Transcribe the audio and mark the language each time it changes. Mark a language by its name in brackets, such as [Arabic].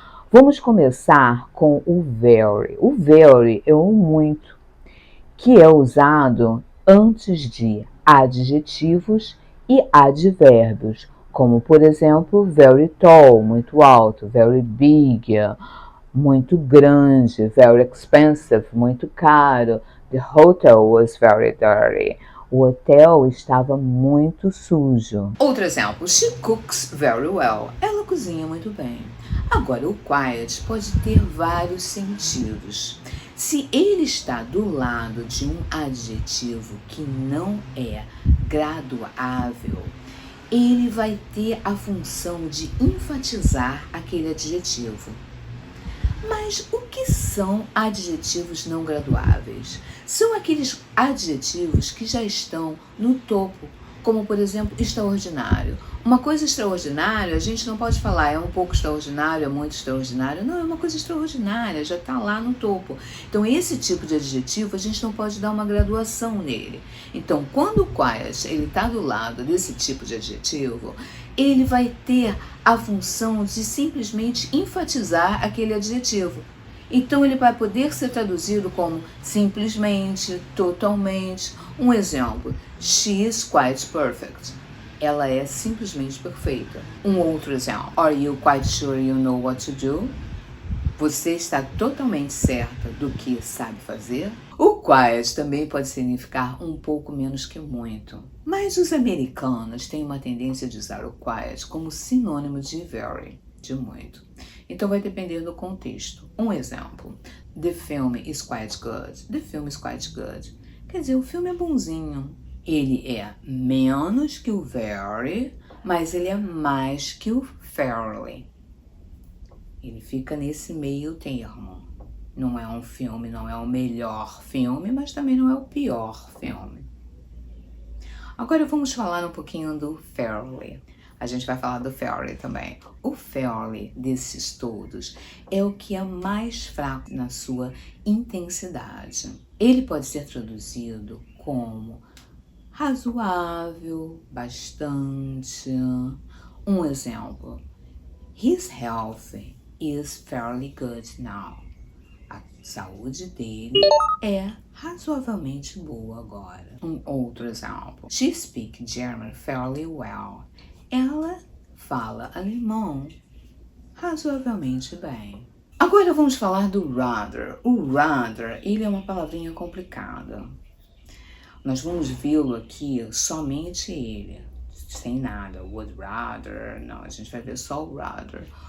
[Portuguese] Vamos começar com o very. O very é o muito, que é usado antes de adjetivos e advérbios, como por exemplo, [English] very tall, [Portuguese] muito alto, [English] very big, [Portuguese] muito grande, [English] very expensive, [Portuguese] muito caro. [English] The hotel was very dirty. [Portuguese] O hotel estava muito sujo. Outro exemplo, [English] she cooks very well. [Portuguese] Ela cozinha muito bem. Agora, o quiet pode ter vários sentidos. Se ele está do lado de um adjetivo que não é graduável, ele vai ter a função de enfatizar aquele adjetivo. Mas o que são adjetivos não graduáveis? São aqueles adjetivos que já estão no topo, como por exemplo, extraordinário. Uma coisa extraordinária, a gente não pode falar é um pouco extraordinário, é muito extraordinário. Não, é uma coisa extraordinária, já está lá no topo. Então, esse tipo de adjetivo, a gente não pode dar uma graduação nele. Então, quando o quiet está do lado desse tipo de adjetivo, ele vai ter a função de simplesmente enfatizar aquele adjetivo. Então, ele vai poder ser traduzido como simplesmente, totalmente. Um exemplo, [English] she is quite perfect. [Portuguese] Ela é simplesmente perfeita. Um outro exemplo, [English] are you quite sure you know what to do? [Portuguese] Você está totalmente certa do que sabe fazer? O quiet também pode significar um pouco menos que muito. Mas os americanos têm uma tendência de usar o quiet como sinônimo de very, de muito. Então vai depender do contexto. Um exemplo, [English] the film is quite good. The film is quite good. [Portuguese] Quer dizer, o filme é bonzinho. Ele é menos que o very, mas ele é mais que o fairly. Ele fica nesse meio termo. Não é um filme, não é o melhor filme, mas também não é o pior filme. Agora vamos falar um pouquinho do fairly. A gente vai falar do fairly também. O fairly desses todos é o que é mais fraco na sua intensidade. Ele pode ser traduzido como razoável, bastante. Um exemplo, [English] his health is fairly good now. [Portuguese] A saúde dele é razoavelmente boa agora. [English] Um outro exemplo, she speaks German fairly well. [Portuguese] Ela fala alemão razoavelmente bem. Agora vamos falar do rather. O rather, ele é uma palavrinha complicada. Nós vamos vê-lo aqui somente ele, sem nada, would rather, não, a gente vai ver só o rather.